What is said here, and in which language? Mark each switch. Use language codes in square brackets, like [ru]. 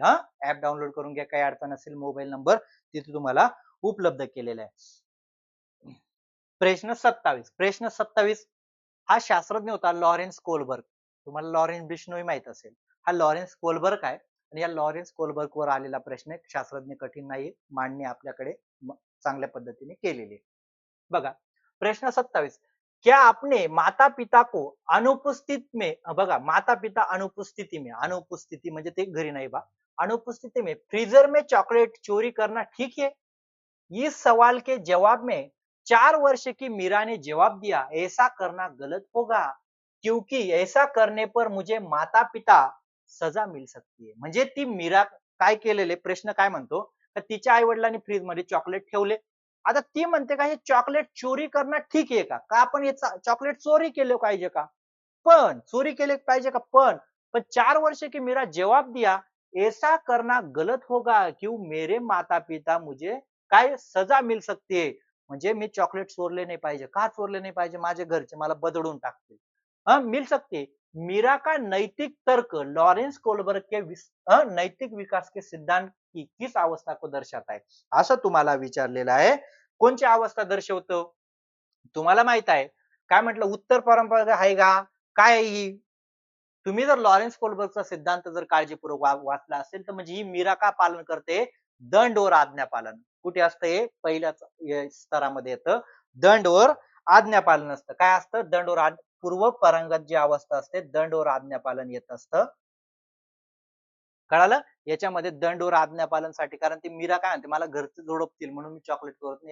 [mr] हा app download करून घ्या. काही अडचण असेल मोबाईल नंबर तिथे तुम्हाला उपलब्ध केलेला आहे. प्रश्न 27. प्रश्न 27 हा शास्त्रज्ञ होता लॉरेन्स कोलबर्ग. तुम्हाला लॉरेन्स बिश्नोई माहित असेल. हा लॉरेन्स कोलबर्ग आहे आणि या लॉरेन्स कोलबर्ग वर आलेला प्रश्न आहे. शास्त्रज्ञ कठीण नाही. मांडणी आपल्याकडे चांगल्या पद्धतीने केलेली आहे. [hi] बघा प्रश्न 27 क्या आपने माता पिता को अनुपस्थित में बघा माता पिता अनुपस्थिति में अनुपस्थिति [mr] म्हणजे ते घरी नाही बा [hi] अनुपस्थिति में फ्रीजर में चॉकलेट चोरी करना ठीक है. इस सवाल के जवाब में 4 वर्ष की मीरा ने जवाब दिया ऐसा करना गलत होगा क्योंकि ऐसा करने पर मुझे माता पिता सजा मिल सकती है. [mr] म्हणजे ती मीरा काय केलेले प्रश्न काय म्हणतो तर तिच्या आई वडिलांनी फ्रीज मध्ये चॉकलेट ठेवले. आता ती म्हणते का हे चॉकलेट चोरी करणं ठीक आहे का? का आपण हे चॉकलेट चोरी केले पाहिजे का? पण चोरी केले पाहिजे का? [hi] पण 4 वर्ष की मेरा जवाब दिया ऐसा करना गलत होगा क्यों मेरे माता पिता मुझे काय सजा मिल सकती है. [mr] म्हणजे मी चॉकलेट चोरले नाही पाहिजे. का चोरले नाही पाहिजे? माझे घरचे मला बदडून टाकतील. [hi] मिल सकते. मीरा का नैतिक तर्क लॉरेंस कोलबर्ग के नैतिक विकास के सिद्धांत की किस अवस्था को दर्शाता है [mr] असं तुम्हाला विचारलेलं आहे. कोणची अवस्था दर्शवतो? तुम्हाला माहित आहे. काय म्हटलं उत्तर परंपरा आहे का? काय ही? तुम्ही जर लॉरेन्स कोलबर्गचा सिद्धांत जर काळजीपूर्वक वाचला असेल तर म्हणजे ही मीरा का पालन करते? [hi] दंड और आज्ञा पालन. [mr] कुठे असतं हे? पहिल्याच स्तरामध्ये येतं. [hi] दंड और आज्ञा पालन [mr] असतं. काय असतं? दंड और पूर्व पारंगत जी अवस्था असते दंड और आज्ञा पालन येत असतं. कळालं? याच्यामध्ये दंड और आज्ञा पालनसाठी कारण ती मीरा काय म्हणते मला घरचे झोडपतील म्हणून मी चॉकलेट करत नाही.